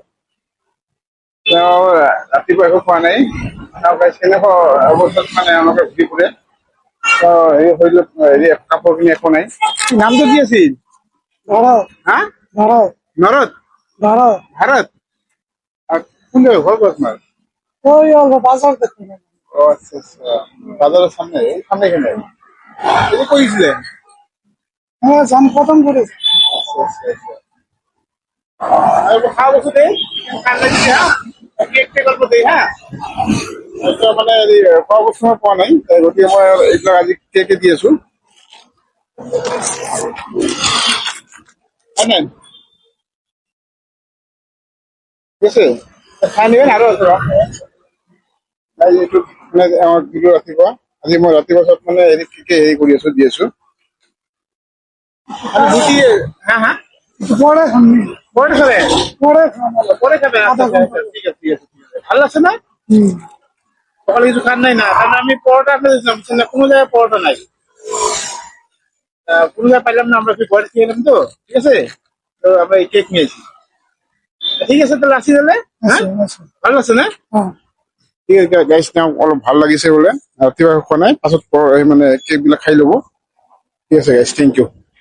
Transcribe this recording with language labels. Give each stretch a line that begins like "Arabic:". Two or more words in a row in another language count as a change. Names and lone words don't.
Assamese: তেওঁ ৰাতিপুৱা একো খোৱা নাই, তেওঁ কেনেকুৱা অৱস্থাত মানে আমাকে ঘূৰি ফুৰে। হেৰি শৰীৰত হেৰি কাপোৰ কিনি একো নাই। নামটো কি আছিল? হা? নৰদ? ভাৰত? কোন জেগা ঘৰ ক'ত তোমাৰ?
Bangla: ও আচ্ছা আচ্ছা, বাজারের সামনে, এই সামনে এখানে এটা কইছিলে। আচ্ছা আচ্ছা আচ্ছা। আর খাওয়া বস্তু দেই, কান্না দিছে হ্যাঁ, কেক টেক অল্প দেই হ্যাঁ।
Assamese: এটা মানে খোৱা বস্তু মই পোৱা নাই, গতিকে মই এইবিলাক আজি কেকে দি আছো। হয় নাই? ঠিক আছে, খাই নিবেন আৰু আছে এইটো মানে আমাক দিলো ৰাতিপুৱা। আজি মই ৰাতিপুৱা চব মানে হেৰি কেকে হেৰি কৰি আছো, দি আছো।
Bangla: আর রুটি হ্যাঁ হ্যাঁ পরে খাবে, পরে খাবে। আচ্ছা আচ্ছা আচ্ছা, ঠিক আছে ঠিক আছে ঠিক আছে। ভালো লাগছে না? সকালে কিছু খান নাই না? কারণ আমি পরোটা আপনাদের জানছি না, কোনো জায়গায় পরোটা নাই। কোনো জায়গায় পাইলাম না, আমরা ঘরে খেয়ে এলাম তো, ঠিক আছে। তো আমরা এই কেক নিয়েছি। ঠিক আছে তাহলে আসি তাহলে, হ্যাঁ ভালো লাগছে না?
Assamese: ঠিক আছে গাইছ, তেওঁ অলপ ভাল লাগিছে বোলে, ৰাতিপুৱা খোৱা নাই, পাছত মানে কেক বিলাক খাই ল'ব। ঠিক আছে গাইছ,
English: thank you.